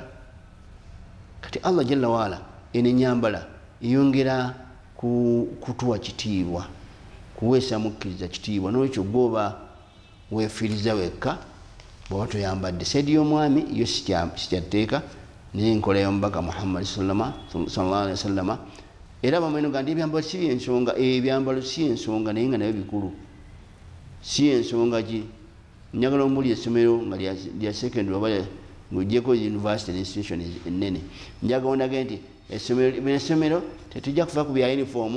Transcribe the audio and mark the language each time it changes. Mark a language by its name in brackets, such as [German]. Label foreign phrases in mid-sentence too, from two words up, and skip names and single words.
[Ganda] Kati Allah [Arabic] jalla waala [Ganda] eno enyambala eyongera kutuwa kitiibwa, kuweesa mukkiriza kitiibwa. Nolwekyo gwoba weefiiriza wekka bw'oba toyambadde. Saidi y'omwami yo sikyatteeka, naye enkola y'omubaka Muhammad [Arabic] sallallahu alaihi wasallama. [Ganda] Era bamweno ga nti ebyambalo si byensonga, ebyambalo si ensonga naye nga nayo bikulu. Si ensonga ki njagala omuli essomero nga lya secondary oba ng'oggyeko [English] university institution [Ganda] ennene, njagala ondage nti essomero tetujja kufa ku bya uniform.